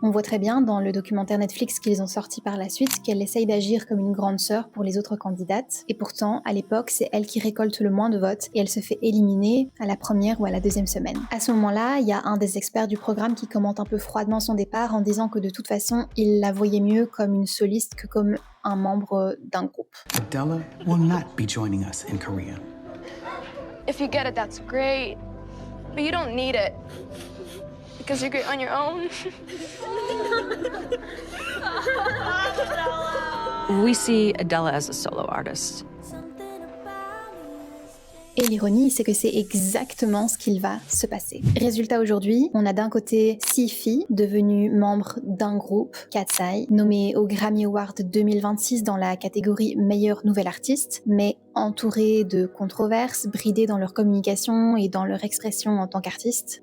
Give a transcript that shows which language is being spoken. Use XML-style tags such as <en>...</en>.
<fr>On voit très bien dans le documentaire Netflix qu'ils ont sorti par la suite qu'elle essaye d'agir comme une grande sœur pour les autres candidates. Et pourtant, à l'époque, c'est elle qui récolte le moins de votes et elle se fait éliminer à la première ou à la 2e semaine. À ce moment-là, il y a un des experts du programme qui commente un peu froidement son départ en disant que de toute façon, il la voyait mieux comme une soliste que comme un membre d'un groupe.</fr> <en>Adela will not be joining us in Korea. If you get it, that's great. But you don't need it. Because you're great on your own. We see Adela as a solo artist.</en> <fr>Et l'ironie, c'est que c'est exactement ce qu'il va se passer. Résultat aujourd'hui, on a d'un côté 6 filles devenues membres d'un groupe, Katsai, nommées au Grammy Award 2026 dans la catégorie meilleure nouvelle artiste, mais entourées de controverses, bridées dans leur communication et dans leur expression en tant qu'artistes.</fr>